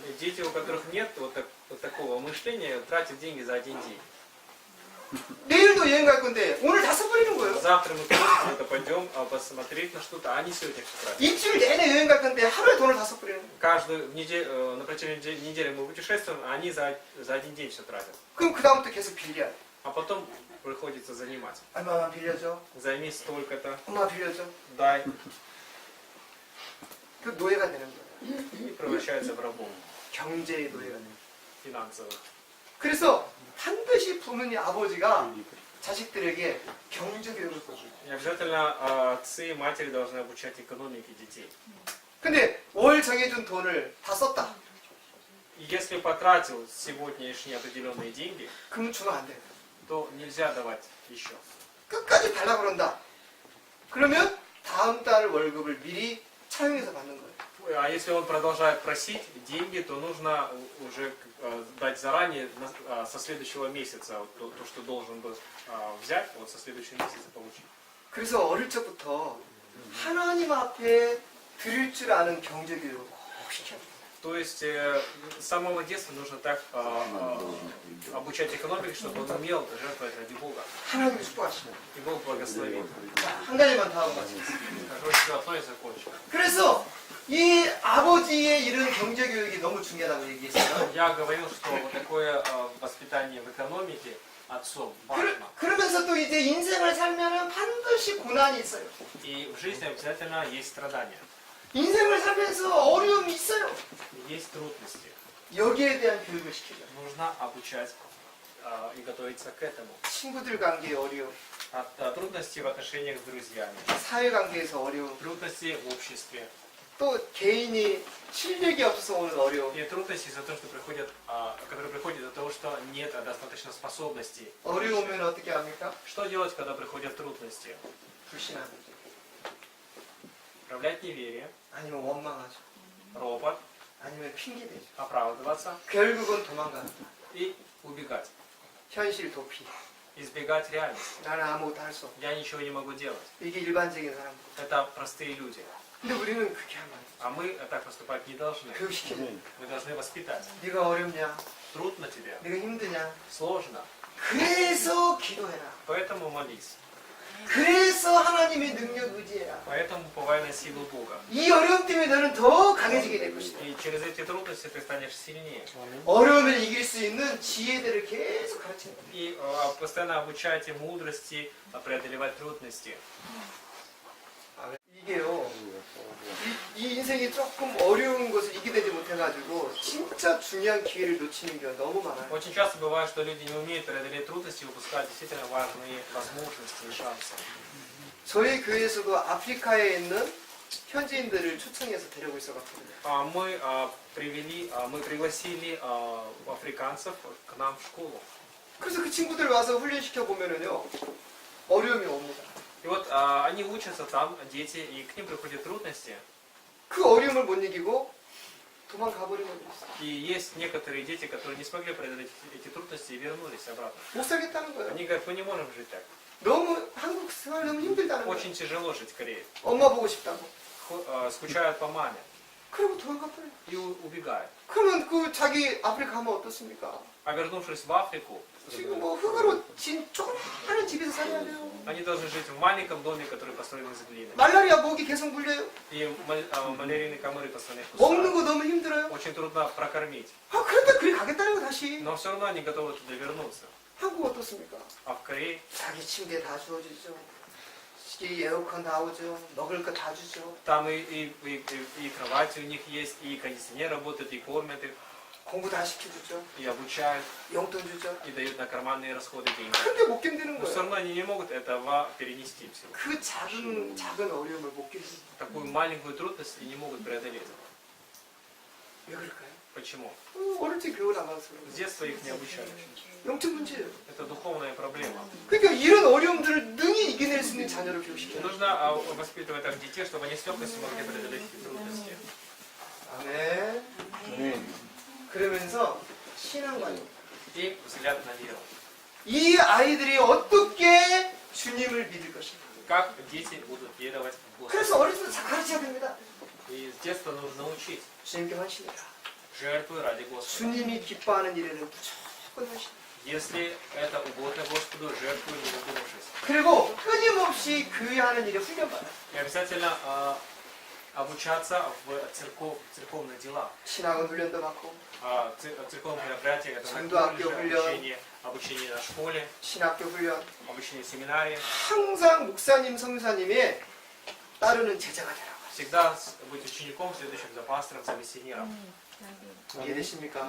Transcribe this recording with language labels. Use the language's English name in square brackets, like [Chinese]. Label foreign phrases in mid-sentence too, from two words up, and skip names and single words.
[Russian] И дети, у которых нет вот такого мышления, тратят деньги за один день. [Korean] 내일도 여행 갈 건데 오늘 다 써버리는 거예요. [Russian] Завтра мы куда-то пойдем посмотреть на что-то, а они сегодня все тратят. [Korean] 일주일 내내 여행 갈 건데 하루에 돈을 다 써버리는 거예요. [Russian] Каждую неделю, на протяжении недели мы путешествуем, а они за один день все тратят. [Korean] 그럼 그 다음부터 계속 빌려야 돼. [Russian] А потом приходится занимать. [Korean] 얼마만 빌려줘. [Russian] Займи столько-то, [Korean] 엄마 빌려줘. [Russian] дай, [Korean] 그 노예가 되는 거예요. [Russian] и превращается в рабов [Korean] 경제의 노예가 되는 거예요. [Russian] финансовых. [Korean] 그래서 반드시 부모님 아버지가 자식들에게 경제 교육을 써줘요. [Russian] И обязательно отцы и матери должны обучать экономике детей. [Korean] 근데 월 정해준 돈을 다 썼다. [Russian] И если потратил сегодняшние определенные деньги, [Korean] 그럼 주면 안 돼. [Russian] то нельзя давать еще. [Korean] 끝까지 달라 그런다. 그러면 다음 달 월급을 미리 차용해서 받는 거예요. [Russian] А если он продолжает просить деньги, то нужно уже дать заранее со следующего месяца вот то, что должен был взять, вот со следующего месяца получить. [Korean] 그래서 어릴 적부터 하나님 앞에 드릴 줄 아는 경제 교육을 꼭 시켜야 돼요. [Russian] То есть с самого детства нужно так обучать экономике, чтобы он умел жертвовать ради Бога. [Korean] 하나님이 축복하시는 [Russian] И Бог благословит. [Korean] 한 가지만 더 하고 마치겠습니다. [Russian] Короче, одно и закончим. [Korean] 그래서 이 아버지의 이런 경제 교육이 너무 중요하다고 얘기했어요. [Russian] Я говорил, что вот такое воспитание в экономике отцом важно. [Korean] 그러면서 또 이제 인생을 살면은 반드시 고난이 있어요. [Russian] И в жизни обязательно есть страдания, [Korean] 인생을 살면서 어려움이 있어요. [Russian] есть трудности. [Korean] 여기에 대한 교육을 시키죠. [Russian] Нужно обучать и готовиться к этому. [Korean] 친구들 관계의 어려움, [Russian] От трудностей в отношениях с друзьями, [Korean] 사회 관계에서 어려움, [Russian] трудностей в обществе [Korean] 또 개인이 실력이 없어서 오는 어려움. [Russian] и трудности из-за того, что которые приходят из-за того, что нет достаточно способностей. [Korean] 어려우면 어떻게 합니까? [Russian] Что делать, когда приходят трудности? [Korean] 불신합니다. [Russian] Проявлять неверие, [Korean] 아니면 원망하죠. [Russian] ропот, [Korean] 아니면 핑계대죠. [Russian] оправдываться [Korean] 결국은 도망가는 거야. [Russian] и убегать. [Korean] 현실 도피. [Russian] Избегать реальности. [Korean] 나는 아무것도 할 수 없어. [Russian] Я ничего не могу делать. [Korean] 이게 일반적인 사람들. [Russian] Это простые люди. [Korean] 근데 우리는 그렇게 하면 안 돼. [Russian] А мы так поступать не должны. [Korean] 교육시키는 거야. [Russian] Мы должны воспитать. [Korean] 네가 어렵냐? [Russian] Трудно тебе, [Korean] 네가 힘드냐? [Russian] сложно. [Korean] 그래서 기도해라. [Russian] Поэтому молись. [Korean] 그래서 하나님의 능력 의지해라. [Russian] Поэтому уповай на силу Бога. [Korean] 이 어려움 때문에 너는 더 강해지게 될 것이다. [Russian] И через эти трудности ты станешь сильнее. [Korean] 어려움을 이길 수 있는 지혜들을 계속 가르치는 거예요. И постоянно обучайте мудрости, преодолевать трудности. 이게요. 이 인생이 조금 어려운 것을 이기지 못해가지고 진짜 중요한 기회를 놓치는 경우가 너무 많아요. [Russian] Очень часто бывает, что люди не умеют преодолеть трудности и упускают действительно важные возможности и шансы. [Korean] 저희 교회에서도 아프리카에 있는 현지인들을 초청해서 데리고 있어갔거든요. [Russian] Мы пригласили африканцев к нам в школу. [Korean] 그래서 그 친구들 와서 훈련시켜 보면은요 어려움이 옵니다. [Russian] И вот они учатся там, дети, и к ним приходят трудности. [Korean] 그 어려움을 못 이기고 도망가 버리는 게 있어요. [Russian] И есть некоторые дети, которые не смогли преодолеть эти трудности и вернулись обратно. [Korean] 못 살겠다는 거예요. [Russian] Они говорят, мы не можем жить так. [Korean] 너무 한국 생활 너무 힘들다는 거예요. [Russian] Очень тяжело жить в Корее. [Korean] 엄마 보고 싶다고. [Russian] Скучают по маме [Korean] 그리고 도망가 버려요. [Russian] и убегают. [Korean] 그러면 그 자기 아프리카 가면 어떻습니까? [Russian] А вернувшись в Африку, [Korean] 지금 뭐 흙으로 진 조그마한 집에서 살아야 돼요. [Russian] они должны жить в маленьком доме, который построен из глины. [Korean] 말라리아 목이 계속 물려요. [Russian] И малярийные комары постоянно их [Korean] 먹는 [Russian] кусают. [Korean] 거 너무 힘들어요. [Russian] Очень трудно прокормить. [Korean] 아 그런데 그래 가겠다는 거 다시. [Russian] Но все равно они готовы туда вернуться. [Korean] 한국 어떻습니까? [Russian] А в Корее [Korean] 자기 침대 다 주어주죠. 이 에어컨 다 오죠. 먹을 거 다 주죠. [Russian] там и кровати у них есть, и кондиционер работает, и кормят их, [Korean] 공부 다 시켜주죠. [Russian] и обучают, [Korean] 용돈 주죠. [Russian] и дают на карманные расходы деньги. [Korean] 근데 못 견디는 [Russian] Но все [Korean] 거예요. [Russian] равно они не могут этого перенести всего. [Korean] 그 작은 어려움을 못 견디는 거예요. [Russian] Такую маленькую трудность и не могут преодолеть. [Korean] 왜 그럴까요? [Russian] Почему? [Korean] 어릴 때 교육 안 받아서 [Russian] С [Korean] 그래요. [Russian] детства их не обучали. [Korean] 영적 문제예요. [Russian] Это духовная проблема. [Korean] 그러니까 이런 어려움들을 능히 이겨낼 수 있는 자녀를 [Russian] И [Korean] 교육시켜요. [Russian] нужно воспитывать так детей, чтобы они с легкостью могли преодолеть эти трудности. [Korean] 아멘. 그러면서 신앙관이 [Russian] И взгляд на веру. [Korean] 이 아이들이 어떻게 주님을 믿을 것인가. [Russian] Как дети будут веровать в Господа. [Korean] 그래서 어릴 때 가르쳐야 됩니다. [Russian] И с детства нужно учить. [Korean] 주님께 헌신해라. [Russian] Жертвы ради Господа. [Korean] 주님이 기뻐하는 일에는 무조건 헌신. [Russian] Если это угодно Господу, жертвуй, не задумавшись. [Korean] 그리고 끊임없이 교회하는 일에 훈련받아. [Russian] И обязательно обучаться в церковных делах. [Korean] 신학은 훈련도 받고, [Russian] Церковных мероприятиях, это [Korean] 전도학교 [Russian] обучение на школе, [Korean] 신학교 훈련. [Russian] обучение в семинарии. [Korean] 항상 목사님, 성사님의 따르는 제자가 되라고. [Russian] Всегда быть учеником, следующим за пастором, за миссионером. [Korean] 이해되십니까?